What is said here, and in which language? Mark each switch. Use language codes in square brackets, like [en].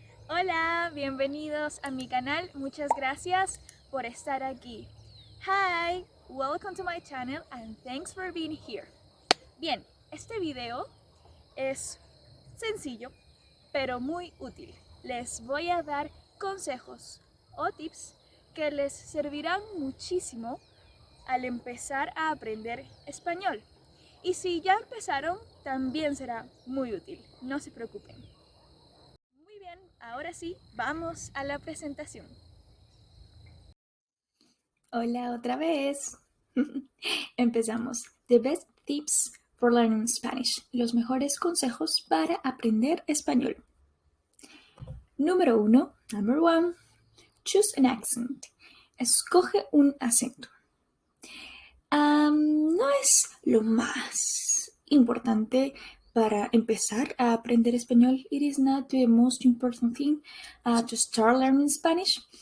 [es] Hola, bienvenidos a mi canal. Muchas gracias por estar aquí. [en] Hi, welcome to my channel and thanks for being here. [es] Bien, este video es sencillo, pero muy útil. Les voy a dar consejos o tips que les servirán muchísimo al empezar a aprender español. Y si ya empezaron, también será muy útil. No se preocupen. Muy bien, ahora sí, vamos a la presentación. Hola otra vez. Empezamos. [en] The best tips for learning Spanish. [es] Los mejores consejos para aprender español. Número 1. [en] Number 1. Choose an accent. [es] Escoge un acento. No es lo más importante para empezar a aprender español. [en] It is not the most important thing to start learning Spanish.